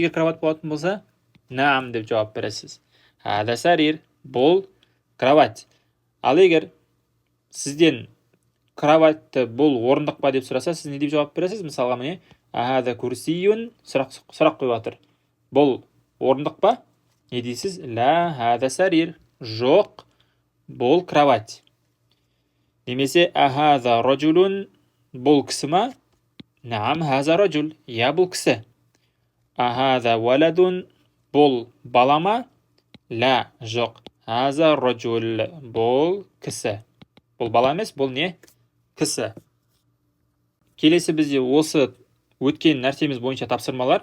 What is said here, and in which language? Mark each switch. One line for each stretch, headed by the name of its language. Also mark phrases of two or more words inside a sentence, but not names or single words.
Kazakh: Егер кровать болатын болса, наам деп жауап бересіз.
Arabic: أهذا سرير,
Kazakh: бұл кровать. Ал егер сізден кроватьты бұл орындық па деп сұраса, сіз не деп жауап бересіз? Мысалға, міне,
Arabic: أهذا كرسيٌّ,
Kazakh: сұрақ қойып жатыр. Бұл орындық па? Не дейсіз?
Arabic: لا هذا سرير,
Kazakh: жоқ, бұл кровать. Немесе
Arabic: أهذا رجلٌ,
Kazakh: бұл кісі ма?
Arabic: نعم هذا رجل,
Kazakh: я, бұл кісі.
Arabic: أهذا ولدٌ,
Kazakh: бұл бала ма? Ля, жоқ,
Arabic: هذا رجل,
Kazakh: бұл кісі. Бұл бала емес, бұл не? Кісі. Келесі бізде осы өткен нәрсеміз бойынша тапсырмалар.